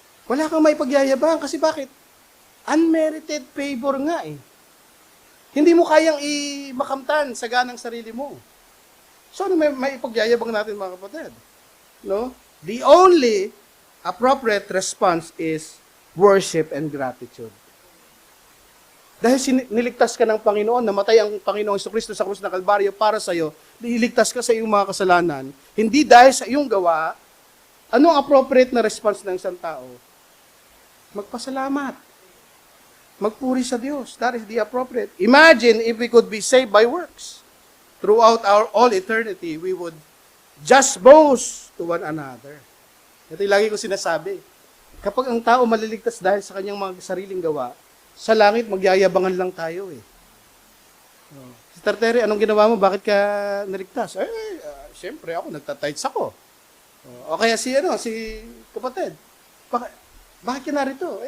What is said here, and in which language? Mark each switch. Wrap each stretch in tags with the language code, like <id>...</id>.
<tl>Wala kang may pagyayabang kasi bakit?</tl> <en>Unmerited favor</en> <tl>nga eh. Hindi mo kayang makamtan sa ganang sarili mo. So ano may pagyayabang natin mga kapatid? No?</tl> <en>The only appropriate response is worship and gratitude.</en> <tl>Dahil niligtas ka ng Panginoon, namatay ang Panginoong Jesucristo sa krus ng Kalbaryo para sa iyo, niligtas ka sa iyong mga kasalanan, hindi dahil sa iyong gawa, ano ang appropriate na response ng isang tao? Magpasalamat. Magpuri sa Diyos.</tl> <en>That is the appropriate. Imagine if we could be saved by works. Throughout our all eternity, we would just boast to one another.</en> <tl>Ito yung lagi ko sinasabi. Kapag ang tao maliligtas dahil sa kanyang mga sariling gawa, sa langit, magyayabangan lang tayo eh. Sister Terry, anong ginawa mo? Bakit ka naligtas? Siyempre ako, nagtatights ako. O kaya si kapatid, bakit ka narito?</tl>